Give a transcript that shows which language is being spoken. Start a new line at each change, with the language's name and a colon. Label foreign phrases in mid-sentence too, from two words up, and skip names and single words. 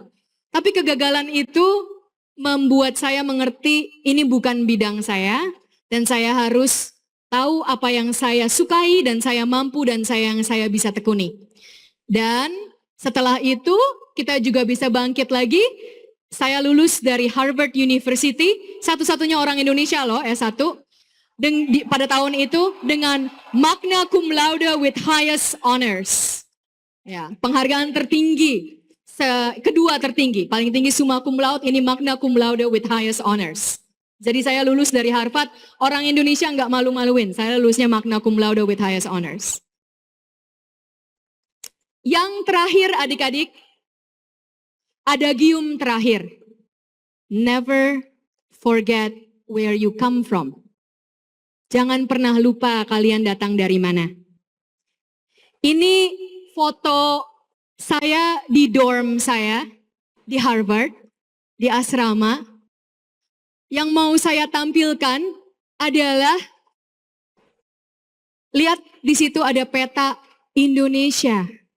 Indonesian: Tapi kegagalan itu membuat saya mengerti ini bukan bidang saya dan saya harus tahu apa yang saya sukai dan saya mampu dan yang saya bisa tekuni. Dan setelah itu kita juga bisa bangkit lagi. Saya lulus dari Harvard University, satu-satunya orang Indonesia loh S1, pada tahun itu dengan
Latin: magna cum laude
English: with highest honors.
Indonesian: Ya, penghargaan tertinggi, kedua tertinggi, paling tinggi
Latin: summa cum laude,
Indonesian: ini
Latin: magna cum laude
English: with highest honors.
Indonesian: Jadi saya lulus dari Harvard, orang Indonesia nggak malu-maluin, saya lulusnya
Latin: magna cum laude
English: with highest honors.
Indonesian: Yang terakhir adik-adik, adagium terakhir,
English: never forget where you come from.
Indonesian: Jangan pernah lupa kalian datang dari mana. Ini foto saya di dorm saya di Harvard, di asrama. Yang mau saya tampilkan adalah, lihat di situ ada peta Indonesia.